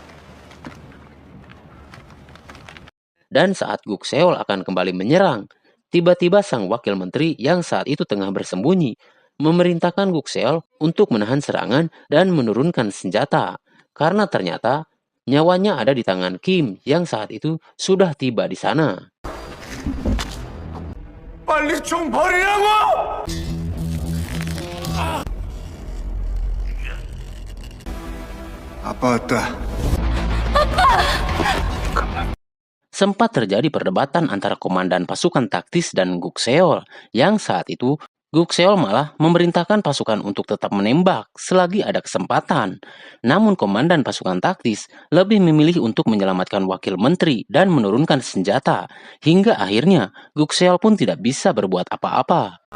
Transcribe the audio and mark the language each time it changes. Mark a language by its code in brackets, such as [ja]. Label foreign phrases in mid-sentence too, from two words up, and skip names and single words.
[id] Dan saat Guk Seol akan kembali menyerang, tiba-tiba sang wakil menteri yang saat itu tengah bersembunyi memerintahkan Guk Seol untuk menahan serangan dan menurunkan senjata, karena ternyata nyawanya ada di tangan Kim yang saat itu sudah tiba di sana. [ko] 빨리 총 버리라고! 아빠 왔다. [id] Sempat terjadi perdebatan antara komandan pasukan taktis dan Guk Seol, yang saat itu Guk Seol malah memerintahkan pasukan untuk tetap menembak selagi ada kesempatan. Namun komandan pasukan taktis lebih memilih untuk menyelamatkan wakil menteri dan menurunkan senjata, hingga akhirnya Guk Seol pun tidak bisa berbuat apa-apa.